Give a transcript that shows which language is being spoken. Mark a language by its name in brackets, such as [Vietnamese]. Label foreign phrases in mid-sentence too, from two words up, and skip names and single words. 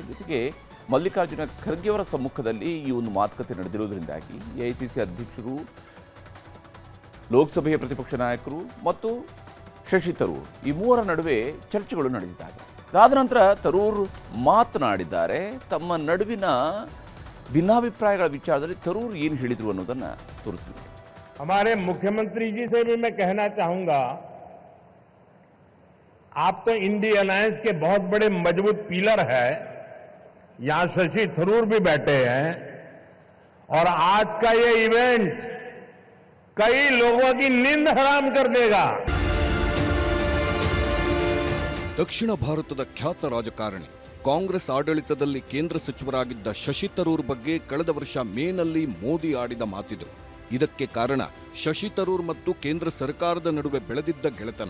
[Kannada] ಜೊತೆಗೆ ಮಲ್ಲಿಕಾರ್ಜುನ ಖರ್ಗೆ ಅವರ ಸಮ್ಮುಖದಲ್ಲಿ ಈ ಒಂದು ಮಾತುಕತೆ ನಡೆದಿರೋದ್ರಿಂದಾಗಿ ಎಐಸಿಸಿ ಅಧ್ಯಕ್ಷರು, ಲೋಕಸಭೆಯ ಪ್ರತಿಪಕ್ಷ ನಾಯಕರು ಮತ್ತು ಶಶಿ ತರೂರ್ ಈ ಮೂವರ ನಡುವೆ ಚರ್ಚೆಗಳು ನಡೆದಿದ್ದಾವೆ. ಅದಾದ ನಂತರ ತರೂರ್ ಮಾತನಾಡಿದ್ದಾರೆ. ತಮ್ಮ ನಡುವಿನ ಭಿನ್ನಾಭಿಪ್ರಾಯಗಳ ವಿಚಾರದಲ್ಲಿ ತರೂರ್ ಏನು ಹೇಳಿದ್ರು ಅನ್ನೋದನ್ನ ತೋರಿಸ್ತೀನಿ. [Hindi] हमारे मुख्यमंत्री जी से भी मैं कहना चाहूंगा, आप तो इंडी अलायंस के बहुत बड़े मजबूत पिलर है. यहां शशि थरूर भी बैठे हैं और आज का ये इवेंट कई लोगों की नींद हराम कर देगा. [Kannada] ದಕ್ಷಿಣ ಭಾರತದ ಖ್ಯಾತ ರಾಜಕಾರಣಿ, ಕಾಂಗ್ರೆಸ್ ಆಡಳಿತದಲ್ಲಿ ಕೇಂದ್ರ ಸಚಿವರಾಗಿದ್ದ ಶಶಿ ತರೂರ್ ಬಗ್ಗೆ ಕಳೆದ ವರ್ಷ ಮೇನಲ್ಲಿ ಮೋದಿ ಆಡಿದ ಮಾತಿದು. ಇದಕ್ಕೆ ಕಾರಣ ಶಶಿ ತರೂರ್ ಮತ್ತು ಕೇಂದ್ರ ಸರ್ಕಾರದ ನಡುವೆ ಬೆಳೆದಿದ್ದ ಗೆಳೆತನ.